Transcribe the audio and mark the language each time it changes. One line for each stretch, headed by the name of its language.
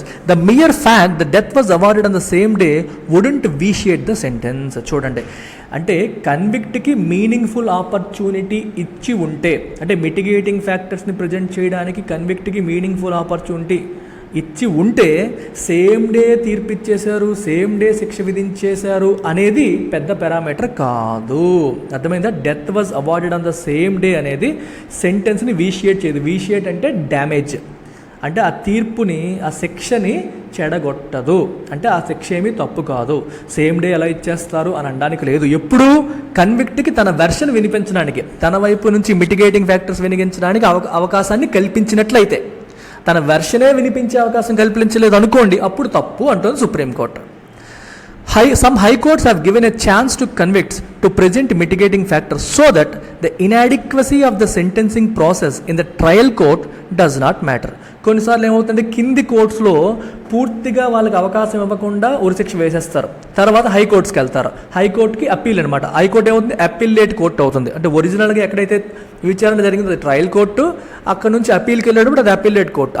English: The mere fact that death was awarded on the same day wouldn't vitiate the sentence.
Telugu: చూడండి, అంటే కన్విక్ట్కి meaningful opportunity ఇచ్చి ఉంటే, అంటే mitigating ఫ్యాక్టర్స్ని present చేయడానికి కన్విక్ట్కి meaningful opportunity ఇచ్చి ఉంటే సేమ్ డే తీర్పిచ్చేశారు, సేమ్ డే శిక్ష విధించేశారు అనేది పెద్ద పారామీటర్ కాదు. అర్థమైందా?
English: death was awarded on the same day
Telugu: అనేది సెంటెన్స్ని వీషియేట్ చేయదు. వీషియేట్ అంటే డ్యామేజ్, అంటే ఆ తీర్పుని ఆ శిక్షని చెడగొట్టదు, అంటే ఆ శిక్ష ఏమీ తప్పు కాదు. సేమ్ డే ఎలా ఇచ్చేస్తారు అని అనడానికి లేదు. ఎప్పుడు కన్విక్ట్కి తన వెర్షన్ వినిపించడానికి, తన వైపు నుంచి మిటిగేటింగ్ ఫ్యాక్టర్స్ వినిపించడానికి అవకాశాన్ని కల్పించినట్లయితే, తన వెర్షనే వినిపించే అవకాశం కల్పించలేదు అనుకోండి, అప్పుడు తప్పు అంటుంది supreme court.
English: Some high courts have given a chance to convicts to present mitigating factors so that the inadequacy of the sentencing process in the trial court does not matter.
Telugu: కొన్నిసార్లు ఏమవుతుందంటే కింది కోర్ట్స్లో పూర్తిగా వాళ్ళకి అవకాశం ఇవ్వకుండా ఉరిశిక్ష వేసేస్తారు, తర్వాత హైకోర్ట్స్కి వెళ్తారు. హైకోర్టుకి అప్పీల్ అనమాట. హైకోర్టు ఏమవుతుంది, అప్పీలేట్ కోర్టు అవుతుంది. అంటే ఒరిజినల్గా ఎక్కడైతే విచారణ జరిగిందో ట్రయల్ కోర్టు, అక్కడ నుంచి అప్పీల్కి వెళ్ళేటప్పుడు అది అప్పీలేట్ కోర్టు.